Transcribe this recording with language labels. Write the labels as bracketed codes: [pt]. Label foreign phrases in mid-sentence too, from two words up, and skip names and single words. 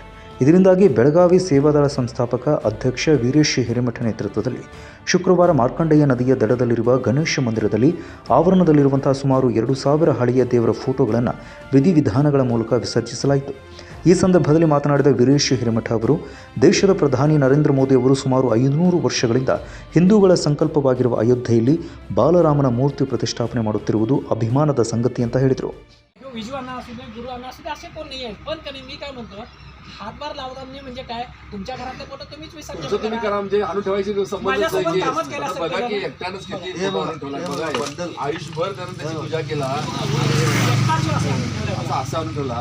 [kn] ಇದರಿಂದಾಗಿ ಬೆಳಗಾವಿ ಸೇವಾದಳ ಸಂಸ್ಥಾಪಕ ಅಧ್ಯಕ್ಷ ವೀರೇಶ್ ಹಿರೇಮಠ ನೇತೃತ್ವದಲ್ಲಿ ಶುಕ್ರವಾರ ಮಾರ್ಕಂಡೇಯ ನದಿಯ ದಡದಲ್ಲಿರುವ ಗಣೇಶ ಮಂದಿರದಲ್ಲಿ ಆವರಣದಲ್ಲಿರುವಂತಹ ಸುಮಾರು 2000 ಹಳೆಯ ದೇವರ ಫೋಟೋಗಳನ್ನು ವಿಧಿವಿಧಾನಗಳ ಮೂಲಕ ವಿಸರ್ಜಿಸಲಾಯಿತು. ಈ ಸಂದರ್ಭದಲ್ಲಿ ಮಾತನಾಡಿದ ವೀರೇಶ್ ಹಿರೇಮಠ ಅವರು, ದೇಶದ ಪ್ರಧಾನಿ ನರೇಂದ್ರ ಮೋದಿ ಅವರು ಸುಮಾರು 500 ವರ್ಷಗಳಿಂದ ಹಿಂದೂಗಳ ಸಂಕಲ್ಪವಾಗಿರುವ ಅಯೋಧ್ಯೆಯಲ್ಲಿ ಬಾಲರಾಮನ ಮೂರ್ತಿ ಪ್ರತಿಷ್ಠಾಪನೆ ಮಾಡುತ್ತಿರುವುದು ಅಭಿಮಾನದ ಸಂಗತಿ ಅಂತ ಹೇಳಿದರು. [mr] हातभार लावता म्हणजे काय, तुमच्या घरातले फोटो तुम्हीच विसर्जन तुम्ही करा, म्हणजे आणून ठेवायची संबंधच नाही. बघा की एकट्यानंच किती आयुष्यभर त्यानं त्याची पूजा केला, असं आणून ठेवला.